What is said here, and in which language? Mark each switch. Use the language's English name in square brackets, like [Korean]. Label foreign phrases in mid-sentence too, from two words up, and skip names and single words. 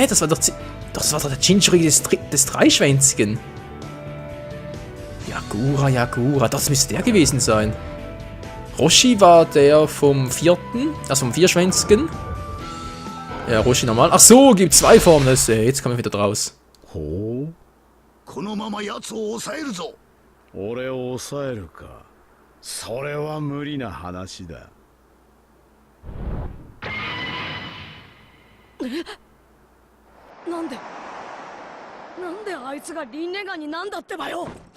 [German] Das war doch der Jinchuriki des Dreischwänzigen. Yakura. Das müsste der gewesen sein. Roshi war der vom 4., also vom Vierschwänzigen. Ja, Roshi normal. Ach so, gibt 2 Formen. Jetzt kommen wir wieder draus. [Japanese] このまま奴を抑えるぞ。俺を抑えるか。それは無理な話だ。なんであいつがリンネガンになんだってばよ。